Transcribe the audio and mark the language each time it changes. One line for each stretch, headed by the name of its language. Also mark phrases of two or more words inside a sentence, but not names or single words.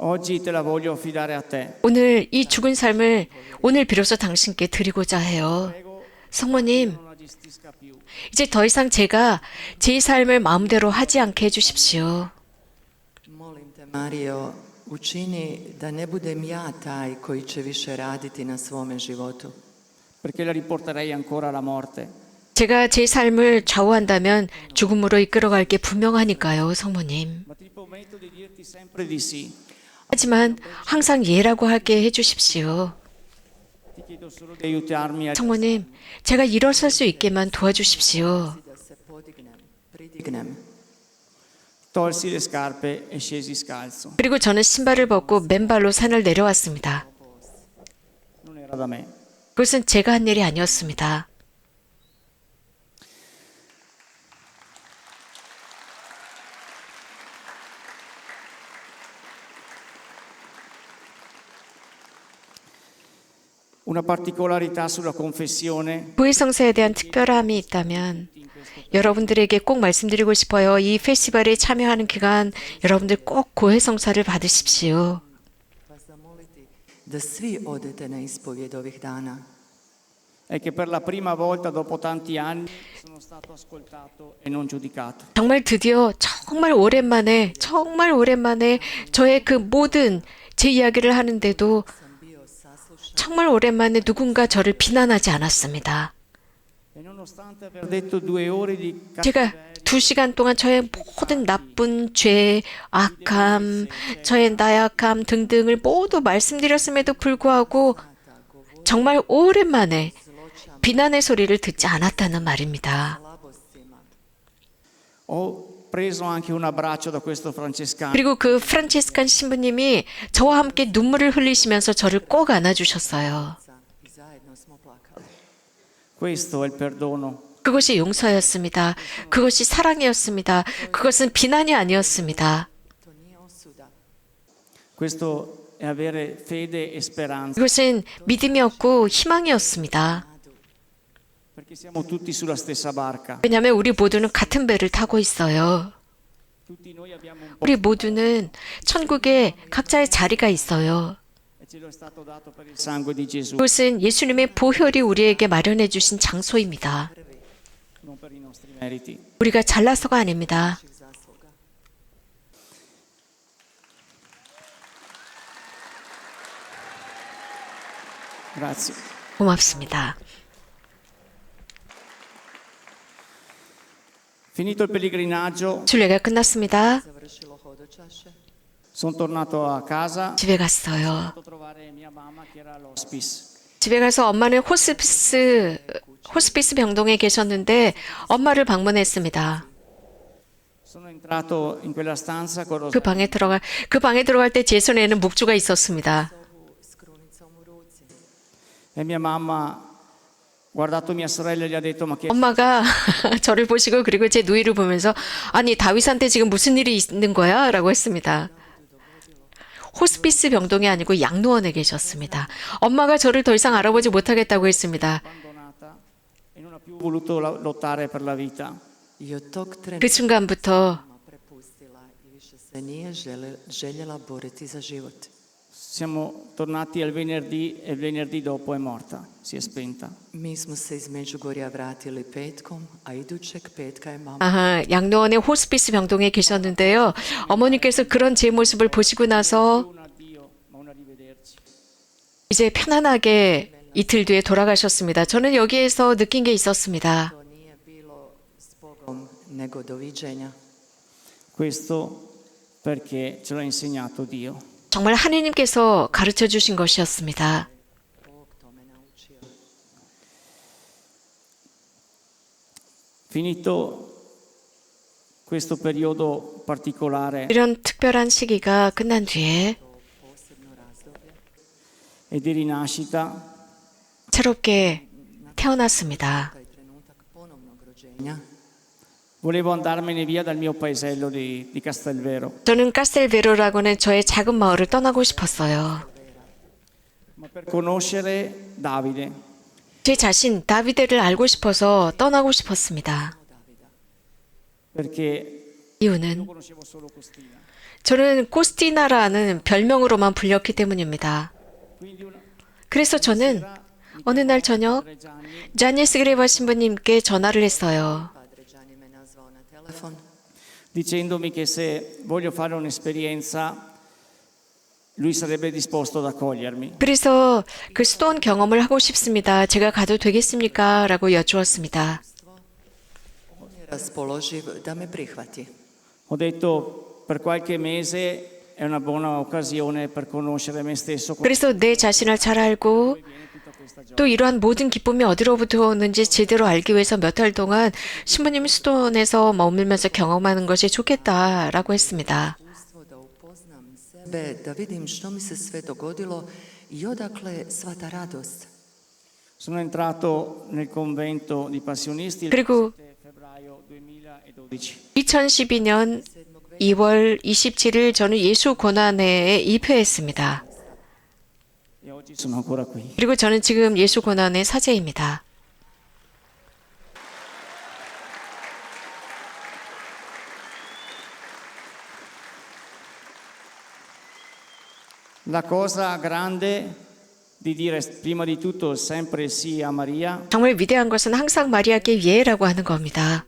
Italian: Oggi te la voglio affidare a te.
Korean: 오늘 이 죽은 삶을 오늘 비로소 당신께 드리고자 해요. 성모님,
Italian: Non la gestisca più.
Korean: 이제 더 이상 제가 제 삶을 마음대로 하지 않게 해주십시오.
Croatian: Molim te, Mario, učini da ne budem ja taj koji će više raditi na svome životu.
Italian: Perché la riporterei ancora alla morte.
Korean: 제가 제 삶을 좌우한다면 죽음으로 이끌어갈 게 분명하니까요, 성모님.
Italian: Ma ti prometto di dirti sempre di sì.
Korean: 하지만 항상 예라고 하게 해주십시오.
Italian: Ti chiedo solo di aiutarmi a
Korean: 성모님, 제가 일어설 수 있게만 도와주십시오.
Croatian: Da se pridignem.
Italian: tolsi le scarpe e scesi scalzo.
Korean: 그리고 저는 신발을 벗고 맨발로 산을 내려왔습니다.
Italian: Non era da me.
Korean: 그것은 제가 한 일이 아니었습니다.
Italian: Una particolarità sulla confessione
Korean: 부의성사에 대한 특별함이 있다면 여러분들에게 꼭 말씀드리고 싶어요. 이 페스티벌에 참여하는 기간 여러분들 꼭 고해성사를 받으십시오.
Croatian: Vas zamoliti da svi odete na ispovjed ovih dana.
Italian: è che per la prima volta dopo tanti anni sono stato ascoltato e non giudicato.
Korean: 정말 드디어 정말 오랜만에 저의 그 모든 제 이야기를 하는데도 정말 오랜만에 누군가 저를 비난하지 않았습니다.
Italian: E nonostante aver detto 2 ore di
Korean: 제가 2시간 동안 저의 모든 나쁜 죄, 악함, 저의 나약함 등등을 모두 말씀드렸음에도 불구하고 정말 오랜만에 비난의 소리를 듣지 않았다는 말입니다.
Italian: ho preso anche un abbraccio da questo francescano.
Korean: 그리고 그 프란치스칸 신부님이 저와 함께 눈물을 흘리시면서 저를 꼭 안아주셨어요.
Croatian: I zajedno smo plakali.
Italian: Questo è il perdono.
Korean: 그것이 용서였습니다. 그것이 사랑이었습니다. 그것은 비난이 아니었습니다.
Croatian: To nije osuda.
Italian: Questo è avere fede e speranza,
Korean: 그것은 믿음이었고 희망이었습니다.
Italian: perché siamo tutti sulla stessa barca.
Korean: 왜냐하면 우리 모두는 같은 배를 타고 있어요.
Italian: Tutti noi abbiamo un po'
Korean: 우리 모두는 천국에 각자의 자리가 있어요.
Italian: e ce lo è stato dato per il sangue di Gesù,
Korean: 그것은 예수님의 보혈이 우리에게 마련해 주신 장소입니다.
Italian: non per i nostri meriti.
Korean: 우리가 잘나서가 아닙니다.
Croatian: Zasluga.
Italian: Grazie.
Korean: 고맙습니다.
Italian: Finito il pellegrinaggio,
Korean: 순례가 끝났습니다.
Croatian: Završilo hodočaše.
Italian: sono tornato a casa.
Korean: 집에 갔어요.
Italian: Ho andato a trovare mia mamma che era all'hospice.
Korean: 집에 가서 엄마는 호스피스 병동에 계셨는데 엄마를 방문했습니다.
Italian: Sono entrato in quella stanza con
Korean: 그 방에 들어갈 때 제 손에는 묵주가 있었습니다.
Croatian: Sobu s krunicom u ruci.
Italian: e mia mamma, guardato mia sorella, gli ha detto: ma che
Korean: 엄마가 저를 보시고 그리고 제 누이를 보면서 아니 다윗한테 지금 무슨 일이 있는 거야? 라고 했습니다. 호스피스 병동이 아니고 양로원에 계셨습니다. 엄마가 저를 더 이상 알아보지 못하겠다고 했습니다.
Italian: abbandonata e non ha più voluto lottare per la vita.
Croatian: I od tog
Korean: 그
Croatian: trenutka
Korean: 순간부터
Croatian: prepustila i više se nije željela boriti za život.
Italian: Siamo tornati al venerdì e il venerdì dopo è morta, si è spenta.
Croatian: Mi smo se iz Međugorja vratili petkom, a idućeg petka je mama.
Korean: 양로원의 호스피스 병동에 계셨는데요. 어머니께서 그런 제 모습을 보시고 나서
Italian: Un addio, ma un arrivederci.
Korean: 이제 편안하게 이틀 뒤에 돌아가셨습니다. 저는 여기에서 느낀 게 있었습니다.
Croatian: To nije bilo s Bogom, nego doviđenja.
Italian: Questo perché ce l'ha insegnato Dio.
Korean: 정말 하느님께서 가르쳐 주신 것이었습니다.
Croatian: Bog to me naučio.
Italian: Finito questo periodo particolare
Korean: 이런 특별한 시기가 끝난 뒤에
Croatian: Posebno razdoblje.
Italian: e di rinascita,
Korean: 새롭게 태어났습니다.
Croatian: Taj trenutak ponovnog rođenja.
Italian: volevo andarmene via dal mio paesello di Castelvero,
Korean: 저는 카스텔베로라고는 저의 작은 마을을 떠나고 싶었어요.
Italian: ma per conoscere Davide,
Korean: 제 자신 다비데를 알고 싶어서 떠나고 싶었습니다.
Italian: perché lo
Korean: 이유는
Italian: conoscevo solo Costina.
Korean: 저는 코스티나라는 별명으로만 불렸기 때문입니다.
Italian: Quindi
Korean: 그래서 저는 어느 날 저녁 자니 스그레바 신부님께 전화를 했어요.
Croatian: Padre Gianni me nazvao na telefon
Italian: dicendomi che se voglio fare un'esperienza, lui sarebbe disposto ad accogliermi.
Korean: 그래서 그 수도원 경험을 하고 싶습니다. 제가 가도 되겠습니까? 라고 여쭈었습니다.
Croatian: on je raspoloživ da me prihvati.
Italian: Ho detto per qualche mese è una buona occasione per conoscere me stesso.
Korean: 그래서 내 자신을 잘 알고 또 이러한 모든 기쁨이 어디로부터 오는지 제대로 알기 위해서 몇 달 동안 신부님 수도원에서 머물면서 경험하는 것이 좋겠다라고 했습니다.
Croatian: Iskustvo da upoznam sebe, da vidim što mi se sve dogodilo i odakle sva ta radost.
Italian: Sono entrato nel convento di passionisti il
Korean: 그리고
Italian: 7 febbraio 2012.
Korean: 2012년 2월 27일 저는 예수 고난회에 입회했습니다.
Italian: E oggi sono ancora qui.
Korean: 그리고 저는 지금 예수 고난회 사제입니다.
Italian: La cosa grande di dire prima di tutto sempre sì a Maria
Korean: 정말 위대한 것은 항상 마리아께 예라고 하는 겁니다.